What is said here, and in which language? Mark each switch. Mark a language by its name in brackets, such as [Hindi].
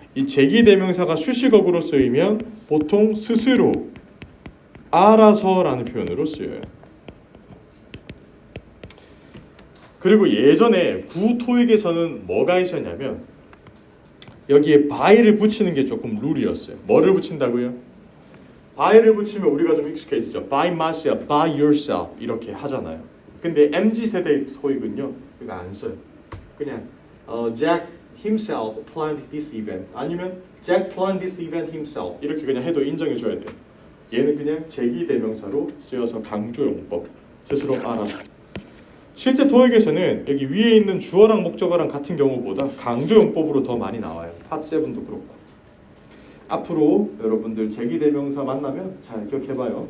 [Korean] 이 제기대명사가 수식어구로 쓰이면 보통 스스로, 알아서라는 표현으로 쓰여요. 그리고 예전에 구토익에서는 뭐가 있었냐면 여기에 by를 붙이는 게 조금 룰이었어요. 뭐를 붙인다고요? by를 붙이면 우리가 좀 익숙해지죠. [English] by myself, by yourself [Korean] 이렇게 하잖아요. 근데 MZ세대 토익은요 이거 안 써요. 그냥 [English] Jack himself planned this event [Korean] 아니면 [English] Jack planned this event himself [Korean] 이렇게 그냥 해도 인정해줘야 돼요. 얘는 그냥 제기대명사로 쓰여서 강조용법, 스스로 알아서. 실제 토익에서는 여기 위에 있는 주어랑 목적어랑 같은 경우보다 강조용법으로 더 많이 나와요. 팟 7도 그렇고. 앞으로 여러분들 제기대명사 만나면 잘 기억해봐요.